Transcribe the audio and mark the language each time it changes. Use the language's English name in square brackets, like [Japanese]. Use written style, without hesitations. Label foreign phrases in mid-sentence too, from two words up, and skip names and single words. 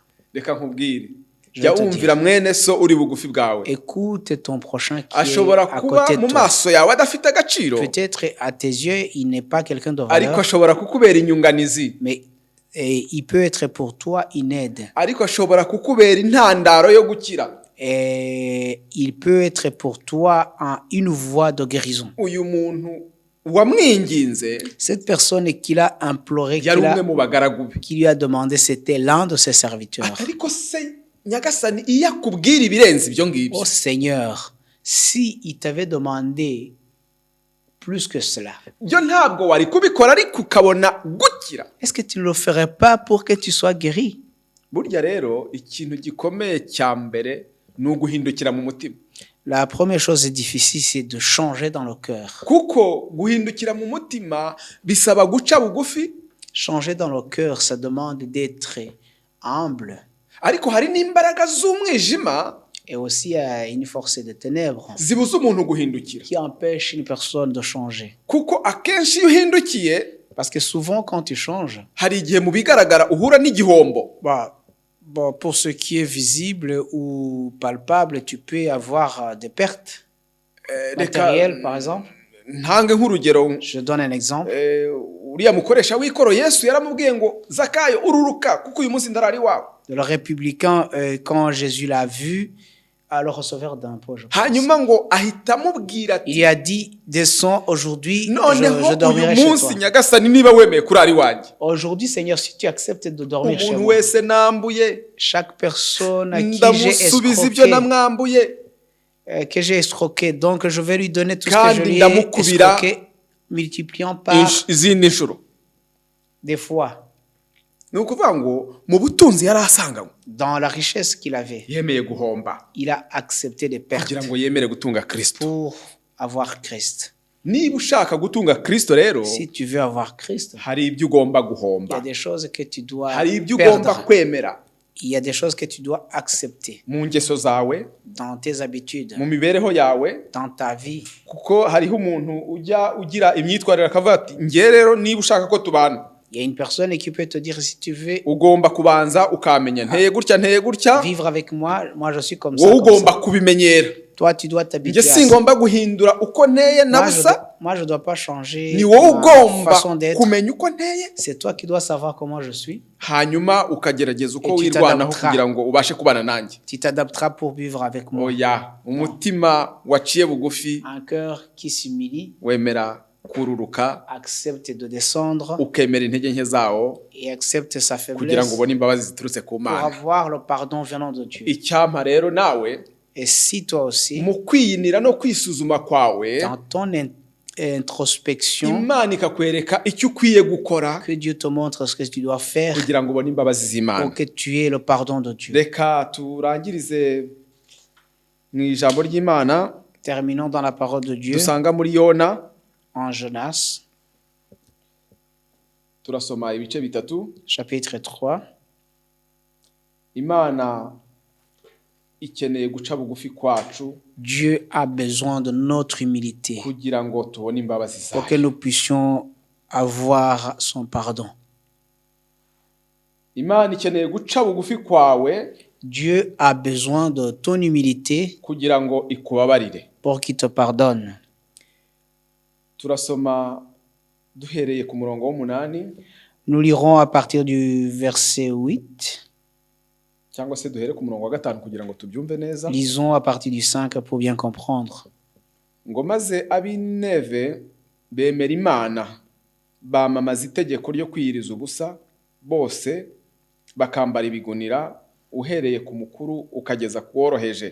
[Kinyarwanda] reka nkubwire, [French] Je [Kinyarwanda] jya [French] vais te [Kinyarwanda] wumvira mwene so uri bugufi bwawe. [French] écoute ton prochain qui est [Kinyarwanda] Ashobora [French] à [Kinyarwanda] kuba [French] côté de [Kinyarwanda] mu [French] toi. [Kinyarwanda] maso yawe adafite agaciro, [French] Peut-être à tes yeux, il n'est pas quelqu'un de [Kinyarwanda] ariko [French] valeur, [Kinyarwanda] ashobora kukubera inyunganizi, [French] mais il peut être pour toi une aide. [Kinyarwanda] ariko ashobora kukubera intandaro yo gukira. [French] Et il peut être pour toi une voie de guérison. [Kinyarwanda] Uyu muntu wamwinginze [French] Cette personne qui l'a imploré, [Kinyarwanda] yari umwe mu bagaragu be. [French] qui lui a demandé, c'était l'un de ses serviteurs. [Kinyarwanda] Ariko se Nyagasani iyo akubwira ibirenze ibyo ngibyo, [French] Oh Seigneur, si il t'avait demandé plus que cela, [Kinyarwanda] byo ntabwo wari kubikora ariko ukabona gukira. [French] est-ce que tu ne le ferais pas pour que tu sois guéri? [Kinyarwanda] Burya rero ikintu gikomeye cya mbere ni uguhindukira mu mutima. [French] La première chose difficile, c'est de changer dans le cœur. [Kinyarwanda] Kuko guhindukira mu mutima bisaba guca bugufi, [French] Changer dans le cœur, ça demande d'être humble. [Kinyarwanda] ariko hari n'imbaraga z'umwijima [French] Et aussi, il y a une force de ténèbres [Kinyarwanda] zibuza umuntu guhindukira. [French] qui empêche une personne de changer. [Kinyarwanda] Kuko akenshi iyo uhindukiye, [French] Parce que souvent, quand tu changes, [Kinyarwanda] hari igihe mu bigaragara uhura n'igihombo. [French] pour ce qui est visible ou palpable, tu peux avoir des pertes matérielles, par exemple. [Kinyarwanda] Ntange nk'urugero, [French] Je donne un exemple. [Kinyarwanda] uriya mukoresha w'ikoro Yesu yaramubwiye ngo Zakayo ururuka kuko uyu munsi ndarari wawe. [French] Le républicain, quand Jésus l'a vu, le receveur d'impôts, je pense. [Kinyarwanda] Hanyuma ngo ahita amubwira ati, [French] Il lui a dit, descends aujourd'hui, [Kinyarwanda] noneho [French] je [Kinyarwanda] uyu [French] dormirai chez [Kinyarwanda] munsi [French] toi. [Kinyarwanda] Nyagasani niba wemeye kurara iwanjye, [French] Aujourd'hui, Seigneur, si tu acceptes de dormir chez [Kinyarwanda] umuntu [French] moi, [Kinyarwanda] wese nambuye [French] chaque personne à qui j'ai [Kinyarwanda] ndamusubiza ibyo [French] escroqué, [Kinyarwanda] namwambuye, [French] donc je vais lui donner tout ce que [Kinyarwanda] kandi [French] je lui ai [Kinyarwanda] ndamukubira [French] escroqué, multipliant par [Kinyarwanda] izindi nshuro. [French] des fois. [Kinyarwanda] Ni ukuvuga ngo mu butunzi yari asanganywe [French] Dans la richesse qu'il avait, [Kinyarwanda] yemeye guhomba [French] il a accepté des pertes [Kinyarwanda] kugira ngo yemere gutunga Kristo. [French] pour avoir Christ. [Kinyarwanda] Niba ushaka gutunga Kristo rero, [French] Si tu veux avoir Christ, [Kinyarwanda] hari ibyo ugomba [French] il y a [Kinyarwanda] guhomba, [French] des choses que tu dois [Kinyarwanda] hari ibyo ugomba [French] perdre. [Kinyarwanda] kwemera [French] Il y a des choses que tu dois accepter [Kinyarwanda] mu ngeso zawe, [French] dans tes habitudes, [Kinyarwanda] mu mibereho yawe. [French] dans ta vie. [Kinyarwanda] Kuko hariho umuntu ujya ugira imyitwarire akavuga ati nge rero niba ushaka ko tubana, [French] Il y a une personne qui peut te dire, si tu veux [Kinyarwanda] ugomba kubanza ukamenya nteye gutya [French] vivre avec moi je suis comme [Kinyarwanda] wowe [French] ça, comme [Kinyarwanda] ugomba [French] ça. [Kinyarwanda] kubimenyera. [French] Toi, tu dois [Kinyarwanda] Njye [French] t'habituer à ça. [Kinyarwanda] singomba guhindura uko nteye na busa, [French] Moi, je dois pas changer [Kinyarwanda] ni wowe [French] ma [Kinyarwanda] ugomba [French] façon d'être. [Kinyarwanda] kumenya uko nteye, [French] C'est toi qui dois savoir comment je suis. [Kinyarwanda] hanyuma ukagerageza uko [French] Et tu [Kinyarwanda] wirwanaho [French] t'adapteras. [Kinyarwanda] kugira ngo ubashe kubana nanjye. [French] Tu t'adapteras pour vivre avec moi. [Kinyarwanda] Oya, umutima waciye bugufi [French] Un cœur qui s'humilie, [Kinyarwanda] wemera kururuka, [French] accepte de descendre [Kinyarwanda] ukemera intege nke zawo [French] et accepte sa [Kinyarwanda] kugira ngo [French] faiblesse [Kinyarwanda] ubone imbabazi ziturutse ku [French] pour [Kinyarwanda] Mana. [French] avoir le pardon venant de Dieu. [Kinyarwanda] Icyampa rero nawe [French] Et si toi aussi, [Kinyarwanda] mu kwiyinira no kwisuzuma kwawe, [French] dans ton introspection, [Kinyarwanda] Imana ikakwereka icyo ukwiye gukora [French] que Dieu te montre ce que tu dois faire [Kinyarwanda] kugira ngo ubone imbabazi z'Imana. [French] pour que tu aies le pardon de Dieu. [Kinyarwanda] Reka turangirize mu ijambo ry'Imana [French] Terminons dans la parole de Dieu [Kinyarwanda] dusanga muri Yona. [French] en Jonas, [Kinyarwanda] Turasoma ibice bitatu. [French] chapitre 3. [Kinyarwanda] Imana ikeneye guca bugufi kwacu [French] Dieu a besoin de notre humilité [Kinyarwanda] kugira ngo tubone imbabazi [French] pour que [Kinyarwanda] zayo. [French] nous puissions avoir son pardon. [Kinyarwanda] Imana ikeneye guca bugufi kwawe [French] Dieu a besoin de ton humilité [Kinyarwanda] kugira ngo ikubabarire. [French] pour qu'il te pardonne. [Kinyarwanda] Turasoma duhereye ku murongo w'8 [French] Nous lirons à partir du verset 8. [Kinyarwanda] cyangwa se duhere ku murongo wa 5 kugira ngo tubyumve neza. [French] Lisons à partir du 5 pour bien comprendre. [Kinyarwanda] Ngo maze ab'Ineve bemera Imana, bamamaza itegeko ryo kwiyiriza ubusa, bose bakambara ibigunira, uhereye ku mukuru ukageza ku woroheje.